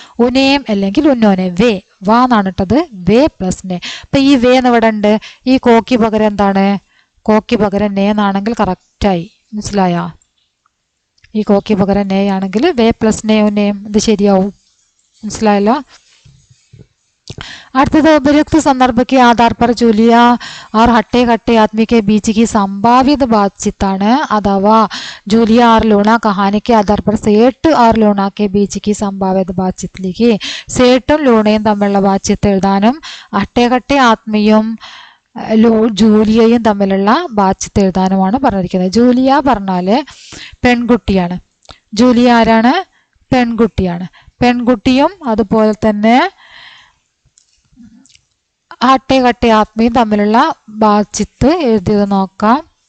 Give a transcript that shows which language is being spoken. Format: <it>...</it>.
<ml>ഉനയം അല്ലെങ്കിൽ ഉന്നോനെ. വേ വാ എന്നാണ് ഇട്ടത്. വേ പ്ലസ് നേ. അപ്പൊ ഈ വേ എന്ന് ഇവിടെ ഉണ്ട്. ഈ കോക്കി പകരം എന്താണ്? കോക്കി പകരം നേ എന്നാണെങ്കിൽ കറക്റ്റായി. മനസ്സിലായോ? ഈ കോക്കി പകരം നേ ആണെങ്കിൽ വേ പ്ലസ് നേ ഉനയം, ഇത് ശരിയാവും. മനസ്സിലായല്ലോ?</ml> <hi>അടുത്തത് उपयुक्त संदर्भ के आधार पर जूलिया और हट्टे कट्टे आदमी के बीच की संभावित बातचीत</hi> <ml>ആണ്. അഥവാ</ml> <hi>जूलिया और लोना कहानी के आधार पर सेठ और लोना के बीच की संभावित बातचीत लिखी.</hi> <ml>സേട്ടും ലൂണയും തമ്മിലുള്ള ബാച്ചിത്ത് എഴുതാനും ഹട്ടെ കട്ടെ ആത്മയും ജൂലിയയും തമ്മിലുള്ള ബാച്ചിത്ത് എഴുതാനുമാണ് പറഞ്ഞിരിക്കുന്നത്. ജൂലിയ പറഞ്ഞാല് പെൺകുട്ടിയാണ്. ജൂലിയ ആരാണ്? പെൺകുട്ടിയാണ്. പെൺകുട്ടിയും അതുപോലെ തന്നെ ഹട്ടെ കട്ടെ ആത്മയും തമ്മിലുള്ള ബാച്ചിത്ത് എഴുതിയത് നോക്കാം.</ml>